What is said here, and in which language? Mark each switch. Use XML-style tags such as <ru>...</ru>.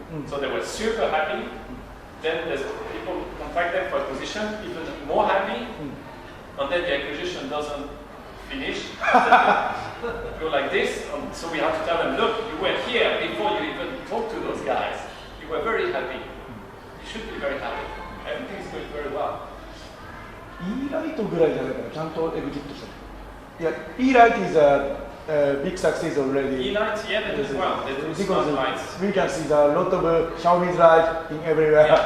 <en>So they were super happy. Then there's people contact them for acquisition, even more happy. And then the acquisition doesn't finish. Go like this. And so we have to tell them, look, you were here before you even talked to those guys. You were very happy. You should be very happy. Everything is going very well.</en> <ja>Eライトぐらいじゃないかな、ちゃんとエグジットした。</ja> <en>Yeah, E-Light is a big success already. E-Light, yeah, they do well. They do smart Because lights. we can see a lot of Xiaomi's light in everywhere.</en>